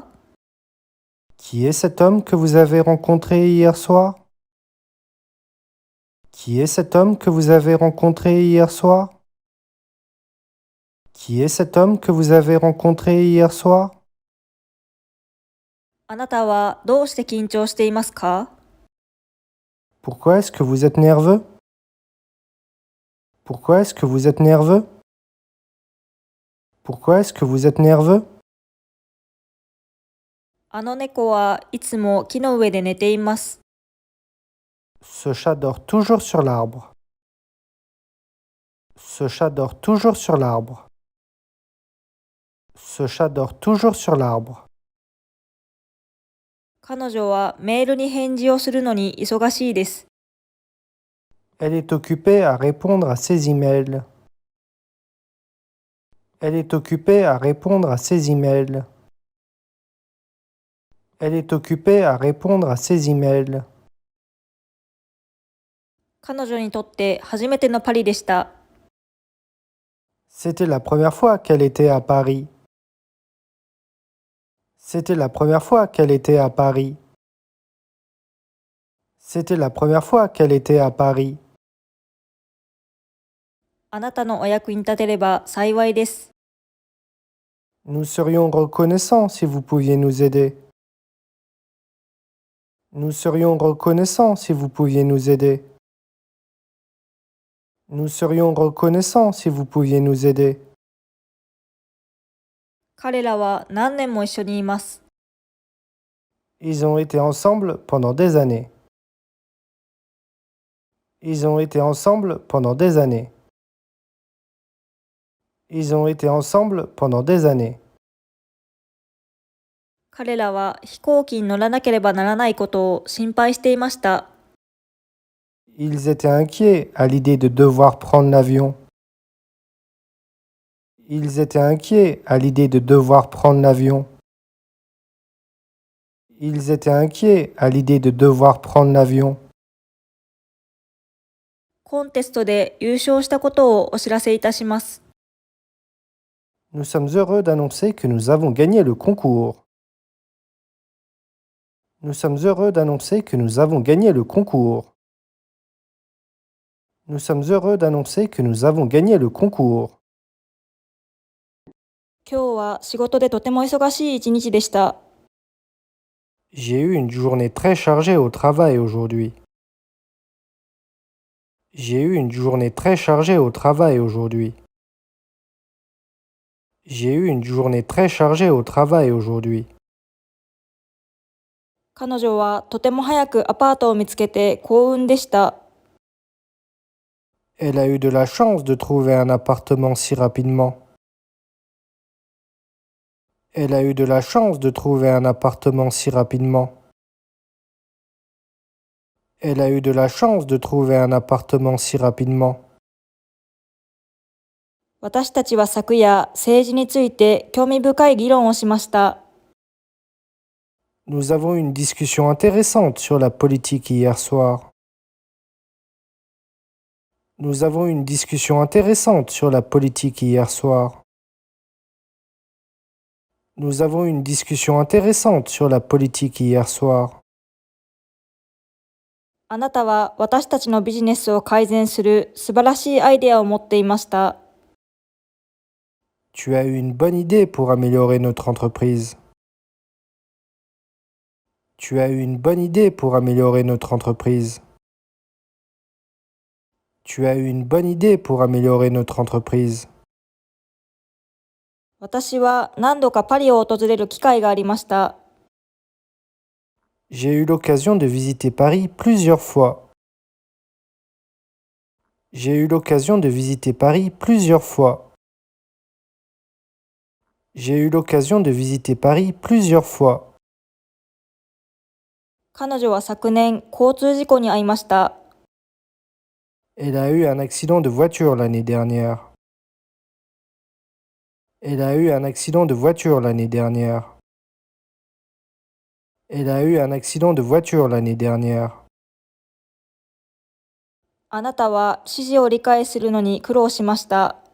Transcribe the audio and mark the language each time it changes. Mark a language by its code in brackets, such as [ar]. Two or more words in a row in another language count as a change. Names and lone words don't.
[fr] Qui est cet homme que vous avez rencontré hier soir? Qui est cet homme que vous avez rencontré hier soir? Qui est cet homme que vous avez rencontré hier soir? [ja] あなたはどうして緊張していますか？ [fr] Pourquoi est-ce que vous êtes nerveux? Pourquoi est-ce que vous êtes nerveux? Pourquoi est-ce que vous êtes nerveux? [ja] あの猫はいつも木の上で寝ています。 [fr] Ce chat dort toujours sur l'arbre. Ce chat dort toujours sur l'arbre. Ce chat dort toujours sur l'arbre. [ja] 彼女はメールに返事をするのに忙しいです。 [fr] Elle est occupée à répondre à ses emails. Elle est occupée à répondre à ses emails. Elle est occupée à répondre à ses emails. [ja] 彼女にとって初めてのパリでした。 [fr] C'était la première fois qu'elle était à Paris. C'était la première fois qu'elle était à Paris. C'était la première fois qu'elle était à Paris. [ja] あなたのお役に立てれば幸いです。 [fr] Nous serions reconnaissants si vous pouviez nous aider. Nous serions reconnaissants si vous pouviez nous aider. Nous serions reconnaissants si vous pouviez nous aider. [ja] 彼らは何年も一緒にいます。 [fr] Ils ont été ensemble pendant des années. Ils ont été ensemble pendant des années. Ils ont été ensemble pendant des années. [ja] 彼らは飛行機に乗らなければならないことを心配していました。 [fr] Ils étaient inquiets à l'idée de devoir prendre l'avion. Ils étaient inquiets à l'idée de devoir prendre l'avion. Ils étaient inquiets à l'idée de devoir prendre l'avion. [ja] コンテストで優勝したことをお知らせいたします。 [fr] Nous sommes heureux d'annoncer que nous avons gagné le concours. Nous sommes heureux d'annoncer que nous avons gagné le concours. Nous sommes heureux d'annoncer que nous avons gagné le concours. [ja] 今日は仕事でとても忙しい一日でした。 [fr] J'ai eu une journée très chargée au travail aujourd'hui. J'ai eu une journée très chargée au travail aujourd'hui. J'ai eu une journée très chargée au travail aujourd'hui. [ja] 彼女はとても早くアパートを見つけて幸運でした。 [fr] Elle a eu de la chance de trouver un appartement si rapidement. Elle a eu de la chance de trouver un appartement si rapidement. Elle a eu de la chance de trouver un appartement si rapidement. [ja] 私たちは昨夜、政治について興味深い議論をしました。 [fr] Nous avons eu une discussion intéressante sur la politique hier soir. Nous avons eu une discussion intéressante sur la politique hier soir. Nous avons eu une discussion intéressante sur la politique hier soir. [ja] あなたは私たちのビジネスを改善する素晴らしいアイデアを持っていました。 [fr] Tu as eu une bonne idée pour améliorer notre entreprise. Tu as eu une bonne idée pour améliorer notre entreprise. Tu as eu une bonne idée pour améliorer notre entreprise. [ja] 私は何度かパリを訪れる機会がありました。 [fr] J'ai eu l'occasion de visiter Paris plusieurs fois. J'ai eu l'occasion de visiter Paris plusieurs fois. J'ai eu l'occasion de visiter Paris plusieurs fois. [ja] 彼女は昨年、交通事故に遭いました。 [fr] Elle a eu un accident de voiture l'année dernière. Elle a eu un accident de voiture l'année dernière. Elle a eu un accident de voiture l'année dernière. [ja] あなたは指示を理解するのに苦労しました。